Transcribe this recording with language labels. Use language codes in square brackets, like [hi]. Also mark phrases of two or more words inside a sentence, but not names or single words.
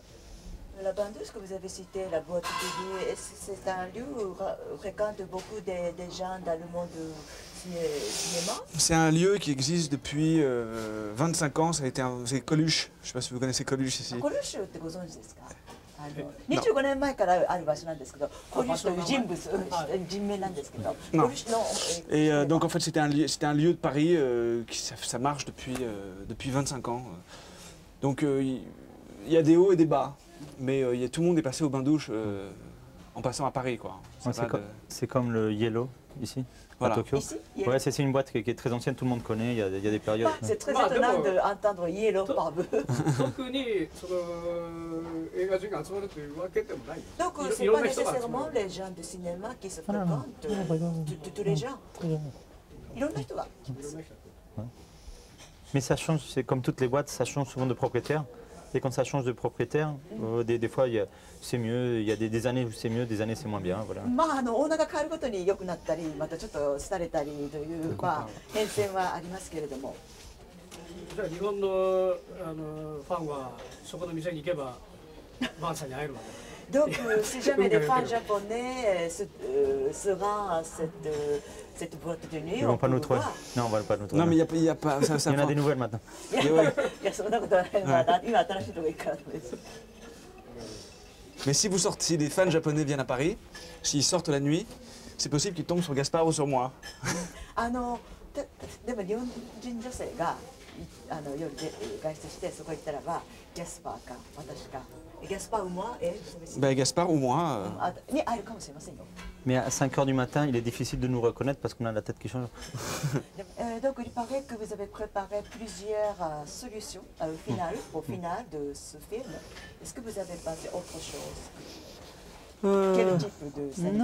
[fr] La bandeuse que vous avez citée, la boîte de nuit, c'est un lieu où fréquentent beaucoup des gens dans le monde du cinéma? C'est un lieu qui existe depuis 25 ans, c'est Coluche. Je ne sais pas si vous connaissez Coluche ici. Coluche, vous connaissez? [ja] 25 年前からある場所なんですけど、コリュという人名なんですけど、コリュの。 [fr] Et donc en fait c'était un lieu de Paris ça marche depuis 25 ans. Donc il y a des hauts et des bas, mais tout le monde est passé au bain-douche en passant à Paris quoi. C'est comme le Yellow ici. Voilà. À Tokyo. Ici, ouais, c'est une boîte qui est très ancienne, tout le monde connaît, il y a des périodes. C'est très étonnant d'entendre Yellow par eux. [ja] 特にその映画人が集まるというわけでもない。 [fr] Donc c'est pas nécessairement les gens de cinéma qui se fréquentent, tous les gens. [ja] いろんな人が来ます。 [fr] Mais ça change, c'est comme toutes les boîtes, ça change souvent de propriétaire. Et quand ça change de propriétaire, des fois c'est mieux, il y a des années où c'est mieux, des années c'est moins bien. Voilà. [ja] まあオーナーが変わるごとに良くなったり、またちょっと廃れたりという変遷はありますけれども。じゃあ日本のファンはそこの店に行けばバンさんに会えるわけ。 [fr] Donc, si jamais des fans japonais se rendent à cette boîte de nuit, Ils vont pas nous trouver. Non, on va pas nous trouver. Non mais il y a pas ça, il y en a des nouvelles maintenant. [ja] いや、そんなことはない。まだ今新しいとこ行くからです。 [fr] Mais si des fans japonais viennent à Paris, s'ils sortent la nuit, c'est possible qu'ils tombent sur Gaspard ou sur moi. [ja] でも日本人女性が夜で外出してそこ行ったらば、ギャスパーか私か。 [fr] ギャスパーou moi Ben Gaspard ou moi. [ja] に会えるかもしれませんよ。 [fr] Mais à 5 h du matin, il est difficile de nous reconnaître parce qu'on a la tête qui change. Donc il paraît que vous avez préparé plusieurs solutions au final de ce film. Est-ce que vous avez pensé autre chose? Quel type de scène?